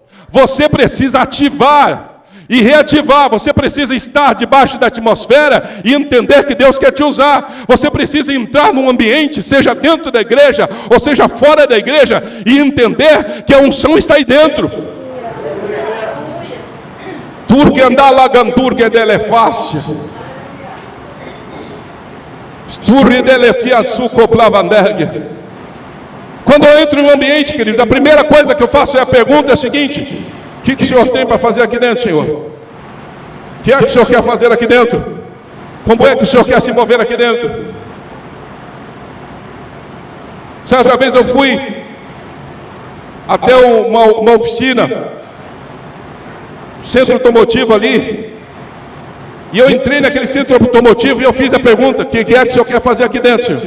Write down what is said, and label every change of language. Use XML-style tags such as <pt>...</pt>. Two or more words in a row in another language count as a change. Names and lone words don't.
<pt>Você precisa ativar e reativar. Você precisa estar debaixo da atmosfera e entender que Deus quer te usar. Você precisa entrar num ambiente, seja dentro da igreja ou seja fora da igreja, e entender que a unção está aí dentro. Turque andar laganturgue delefácia. Sturri delefia suco plavandergue. Quando eu entro no ambiente, queridos, a primeira coisa que eu faço é a pergunta seguinte: o que o Senhor tem para fazer aqui dentro, Senhor? O que é que o Senhor quer fazer aqui dentro? Como é que o Senhor quer se mover aqui dentro? Certa vez eu fui até uma oficina, centro automotivo ali, e eu entrei naquele centro automotivo e eu fiz a pergunta: o que é que o Senhor quer fazer aqui dentro, Senhor?</pt>